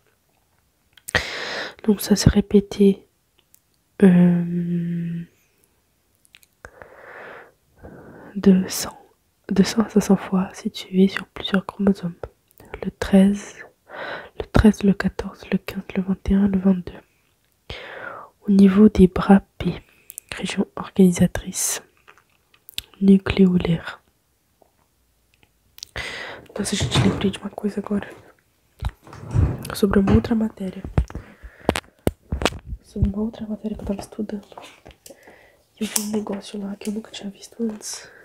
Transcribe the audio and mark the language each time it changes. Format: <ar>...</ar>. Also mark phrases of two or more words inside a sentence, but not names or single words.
<fr>Donc ça s'est répété de 100 à 500 fois situé sur plusieurs chromosomes. Le 13, le 14, le 15, le 21, le 22. Au niveau des bras P, région organisatrice nucleolaire.</fr> <pt>Nossa, gente, lembrei de uma coisa agora. Sobre uma outra matéria. Sobre uma outra matéria que eu tava estudando. E eu vi um negócio lá que eu nunca tinha visto antes.</pt>